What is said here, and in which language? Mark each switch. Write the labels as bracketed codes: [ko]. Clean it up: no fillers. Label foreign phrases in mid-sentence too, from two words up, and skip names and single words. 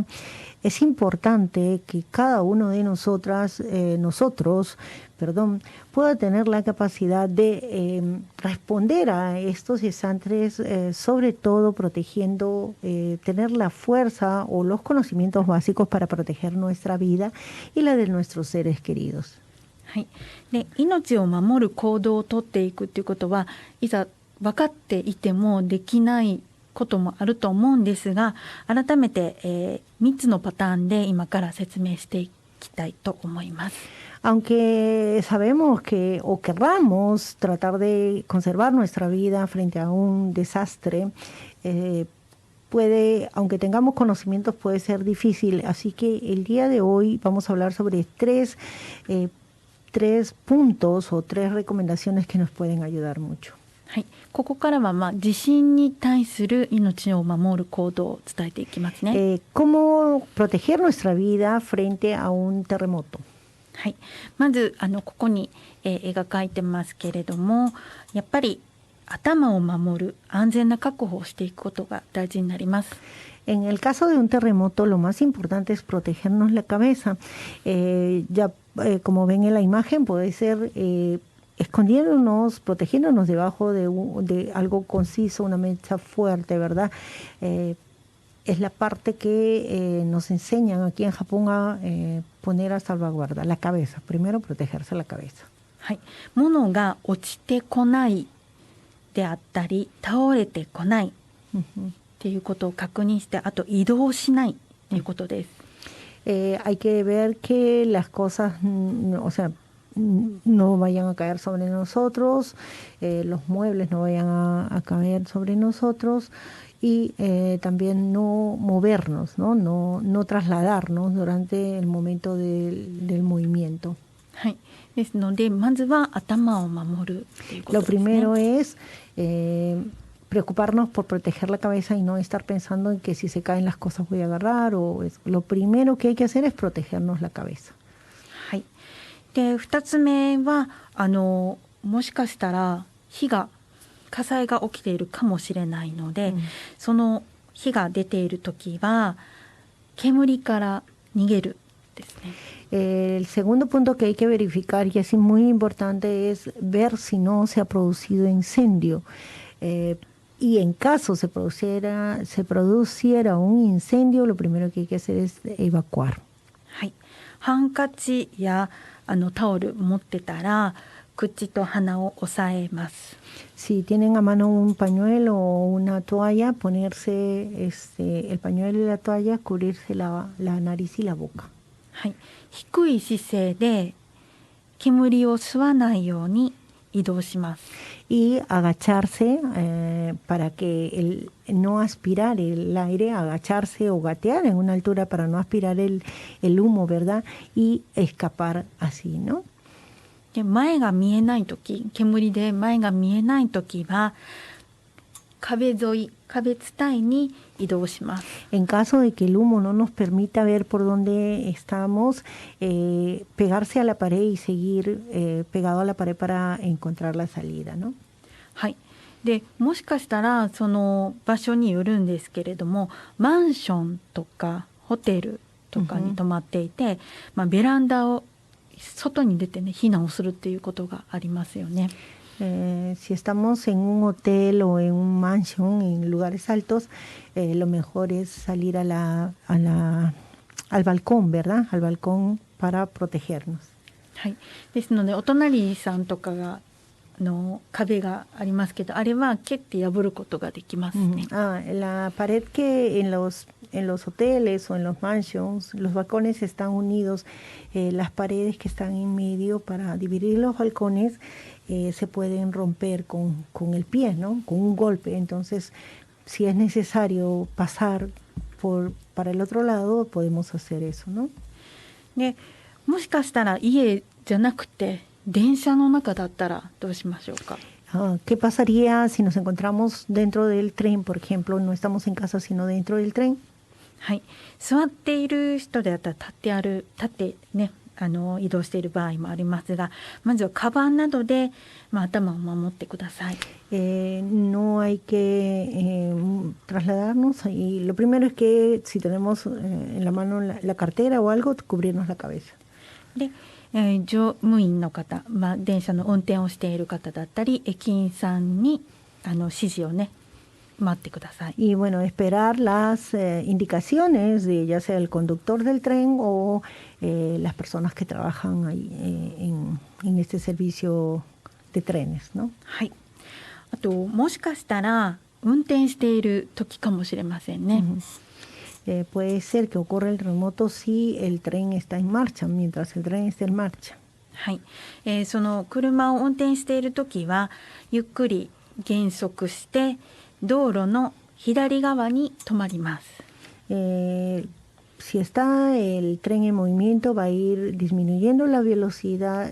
[es] Es importante que cada uno de nosotros, pueda tener la capacidad de responder a estos desastres, sobre todo protegiendo, tener la fuerza o los conocimientos básicos para proteger nuestra vida y la de nuestros seres queridos. [ja] はい、で命を守る行動をとっていくということはいざ分かっていてもできないこともあると思うんですが、改めて、3つのパターンで今から説明していきたいと思います。 [es] Aunque sabemos que o querramos tratar de conservar nuestra vida frente a un desastre, aunque tengamos conocimientos, puede ser difícil. Así que el día de hoy vamos a hablar sobre tres puntos o 3 recomendaciones que nos pueden ayudar mucho. [ja] はい、ここからは地震に対する命を守る行動を伝えていきますね。 [es] Cómo proteger nuestra vida frente a un terremoto. [ja] はい、まずここに、絵が描いてますけれども、やっぱり頭を守る安全な確保をしていくことが大事になります。 [es] En el caso de un terremoto, lo más importante es protegernos la cabeza. Como ven en la imagen, puede ser escondiéndonos, protegiéndonos debajo de algo conciso, una mecha fuerte, ¿verdad? Es la parte que nos enseñan aquí en Japón a poner a salvaguarda, la cabeza. Primero, protegerse la cabeza. [ja] はい、物が落ちてこないであったり、倒れてこないっていうことを確認して、あと移動しないということです。 [es] Hay que ver que las cosas, o sea, no vayan a caer sobre nosotros, los muebles no vayan a caer sobre nosotros y también no movernos, no trasladarnos durante el momento del movimiento. [ja] はい、ですのでまずは頭を守るということですね。 [es] Lo primero es preocuparnos por proteger la cabeza y no estar pensando en que si se caen las cosas voy a agarrar. Lo primero que hay que hacer es protegernos la cabeza. [ja] はい、で2つ目はもしかしたら火災が起きているかもしれないので、その火が出ている時は煙から逃げるですね。 [es] El segundo punto que hay que verificar y es muy importante es ver si no se ha producido incendio. Y en caso se produciera un incendio, lo primero que hay que hacer es evacuar. [ja] はい、ハンカチやタオル持ってたら口と鼻を押さえます。 [es] Si tienen a mano un pañuelo o una toalla, ponerse el pañuelo y la toalla, cubrirse la nariz y la boca. [ja] はい、低い姿勢で煙を吸わないように移動します。 [es] Y agacharse para que no aspirar el aire, agacharse o gatear en una altura para no aspirar el humo, ¿verdad? Y escapar así, ¿no? [ja] で前が見えないとき、煙で前が見えないときは壁伝いに移動します。 [es] En caso de que el humo no nos permita ver por dónde estamos, pegarse a la pared y seguir pegado a la pared para encontrar la salida, ¿no? [ja] はい。でもしかしたらその場所によるんですけれども、マンションとかホテルとかに泊まっていて、ベランダを外に出てね避難をするっていうことがありますよね。 [es] Si estamos en un hotel o en un mansion, en lugares altos, lo mejor es salir al balcón, ¿verdad? Al balcón para protegernos. [ja] はい、ですのでお隣さんとかがの壁がありますけど、あれは蹴って破ることができますね。 [es] La pared que en los hoteles o en los mansions, los balcones están unidos, las paredes que están en medio para dividir los balcones se pueden romper con el pie, ¿no? Con un golpe. Entonces, si es necesario pasar para el otro lado, podemos hacer eso, ¿no? [ja] でもしかしたら家じゃなくて電車の中だったらどうしましょうか。 [es] ¿Qué pasaría si nos encontramos dentro del tren, por ejemplo? No estamos en casa, sino dentro del tren. [ja] はい、座っている人であったら立ってね移動している場合もありますが、まずはカバンなどで、頭を守ってください。 [es] No hay que trasladarnos y lo primero es que si tenemos en la mano la cartera o algo, cubrirnos la cabeza. [ja] で乗務員の方、電車の運転をしている方だったり駅員さんに指示をね待ってください。 [es] Y bueno, esperar las indicaciones de ya sea el conductor del tren o las personas que trabajan ahí, en este servicio de trenes, ¿no? [ja] はい。あともしかしたら運転している時かもしれませんね。 [es] Puede ser que ocurra el terremoto si el tren está en marcha, mientras el tren está en marcha. [ja] はい。その車を運転している時はゆっくり減速して道路の左側に止まります。 [es] Si está el tren en movimiento, va a ir disminuyendo la velocidad.